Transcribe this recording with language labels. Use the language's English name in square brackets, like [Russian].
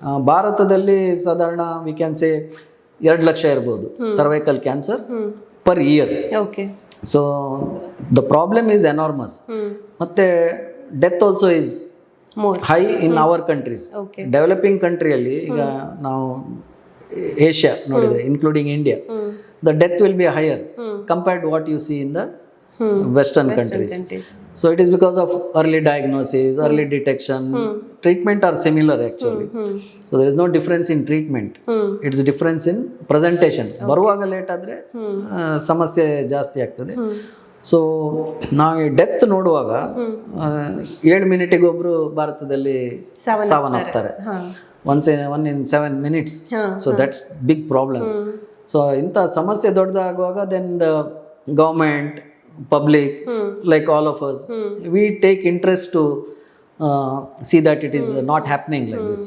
[Kannada] ಭಾರತದಲ್ಲಿ ಸಾಧಾರಣ [English] we can say [Kannada] 2 lakh ಇರ್ಬೋದು cervical cancer per year. [English] So the problem is enormous. [Kannada] ಮತ್ತೆ [English] Death also is high in our countries. [Kannada] Developing ಕಂಟ್ರಿಯಲ್ಲಿ ಈಗ ನಾವು Asia ನೋಡಿದ್ರೆ, [English] Including India, the death will be higher compared to what you see in the Western countries. So it is because of early diagnosis, early detection. Treatment are similar actually. So there is no difference in treatment. It's difference in presentation. [Kannada] ಬರುವಾಗ late ಆದರೆ ಸಮಸ್ಯೆ ಜಾಸ್ತಿ ಆಗ್ತದೆ. So ನಾವು death ನೋಡುವಾಗ 7 ಮಿನಿಟಿಗೆ ಒಬ್ಬರು ಭಾರತದಲ್ಲಿ ಸಾವನ್ನಪ್ತಾರೆ, [English] One in 7 minutes. So that's big problem. So [Kannada] ಇಂಥ ಸಮಸ್ಯೆ ದೊಡ್ಡದಾಗುವಾಗ [English] Then the government, public, like all of us, we take interest to see that it is not happening like this.